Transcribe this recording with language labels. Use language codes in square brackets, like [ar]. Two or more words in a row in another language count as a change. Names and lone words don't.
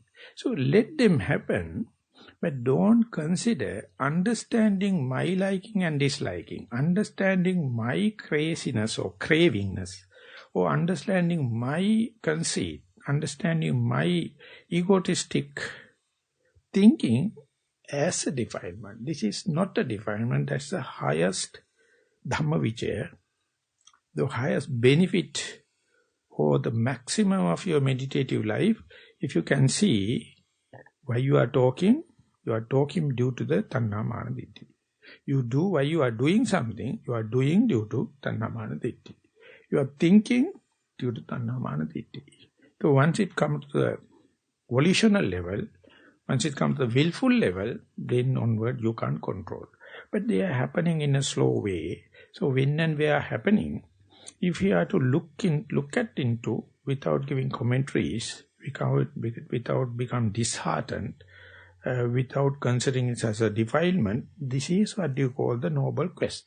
[en] So let them happen, but don't consider understanding my liking and disliking, understanding my craziness or cravingness, or understanding my conceit, understanding my egotistic thinking as a defilement. This is not a defilement, that's the highest Dhammajiva, the highest benefit or the maximum of your meditative life. If you can see why you are talking due to the [pi] tanha mana ditti. [en] You do why you are doing something, you are doing due to [pi] tanha mana ditti. [en] You are thinking due to [pi] tanha mana ditti. [en] So once it comes to the volitional level, once it comes to the willful level, then onward you can't control. But they are happening in a slow way. So when and where happening, if you are to look into without giving commentaries, without become disheartened, without considering it as a defilement, this is what you call the noble quest.